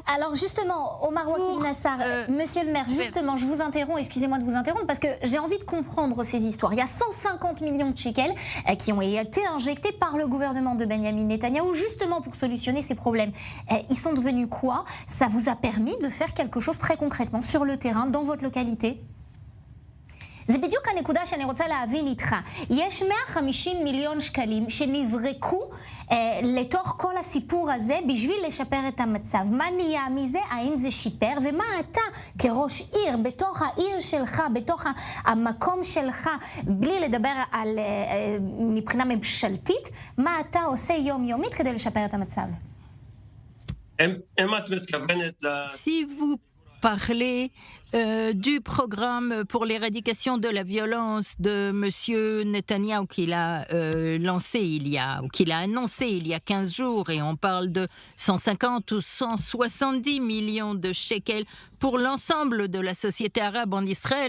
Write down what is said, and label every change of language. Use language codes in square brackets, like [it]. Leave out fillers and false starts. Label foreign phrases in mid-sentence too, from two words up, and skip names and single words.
[fr] Alors justement, Omar Wakin Nassar, monsieur le maire, justement, je vous interromps, excusez-moi de vous interrompre, parce que j'ai envie de comprendre ces histoires. Il y a 150 millions de shekels qui ont été injectés par le gouvernement de Benjamin Netanyahou, justement pour solutionner ces problèmes. Ils sont devenus quoi? Ça vous a permis de faire quelque chose très concrètement sur le terrain, dans votre localité? [he] זה בדיוק הנקודה שאני רוצה להבין איתך. יש 150 מיליון שקלים שנזרקו לתוך כל הסיפור הזה בשביל לשפר את המצב. מה נהיה מזה? האם זה שיפר? ומה אתה כראש עיר, בתוך העיר שלך, בתוך המקום שלך, בלי לדבר על מבחינה ממשלתית, מה אתה עושה יומיומית כדי לשפר את המצב? [fr] Si vous parler du programme pour l'éradication de la violence de M. Netanyahou qu'il a qu'il a annoncé il y a 15 jours, et on parle de 150 ou 170 millions de shekels pour l'ensemble de la société arabe en Israël.